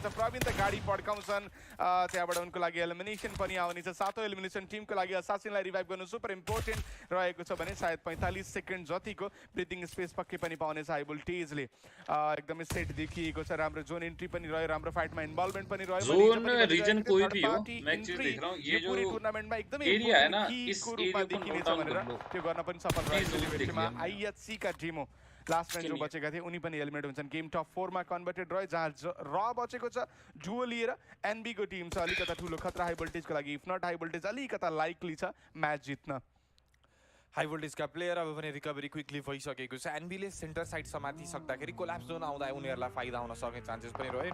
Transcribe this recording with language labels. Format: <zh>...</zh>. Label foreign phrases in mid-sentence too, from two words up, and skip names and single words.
<ne>प्रवीण त गाडी पड्काउँछन्, त्यहाँबाट उनको लागि एलिमिनेसन पनि आउनेछ। 7औं एलिमिनेसन टिमको लागि असासिनलाई रिभाइभ गर्नु</ne> <en>super important</en> <ne>रहेको छ भने सायद 45 सेकेन्ड जतिको</ne> <en>breathing space</en> <ne>पक्कै पनि पाउनेछ हाई भोल्टेजले। एकदमै सेट देखिएको छ, राम्रो</ne> <en>zone entry</en> <ne>पनि रह्यो, राम्रो फाइटमा इन्भल्भमेन्ट पनि रह्यो।</ne> <en>zone reason</en> <hi>कोई भी हो, मैं एक चीज देख रहा हूँ, ये जो</hi> <ne>टुर्नामेन्टमा एकदमै</ne> <hi>एरिया है ना, इस</hi> <ne>रूपमा</ne> <hi>एरिया को</hi> <ne>देखिनेछ</ne> <en>note down</en> <ne>भनेर</ne> <hi>कर लो।</hi> <ne>त्यो गर्न पनि सफल रहेको छ। आईएचसी का टिमो</ne> <en>last match</en> <ne>जो बचेका थिए उनी पनि एलिमिनेट हुन्छन्।</ne> <en>game top</en> <ne>4 मा कन्भर्टेड रह्यो, जहाँ र बचेको छ जुओ लिएर एनबी को टिम छ। अलिकता ठुलो खतरा हाई भोल्टेजको लागि,</ne> <en>if not</en> <ne>हाई भोल्टेज अलिकता लाइकली छ म्याच जित्न। हाई भोल्टेजका प्लेयर अब भने</ne> <en>recovery quickly</en> <ne>भइसकेको छ। एनबीले</ne> <en>center side</en> <ne>समातिसक्दाखेरि</ne> <en>collapse zone</en> <ne>आउँदा उनीहरूलाई फाइदा हुन सक्ने चान्सेस पनि रह्यो।</ne>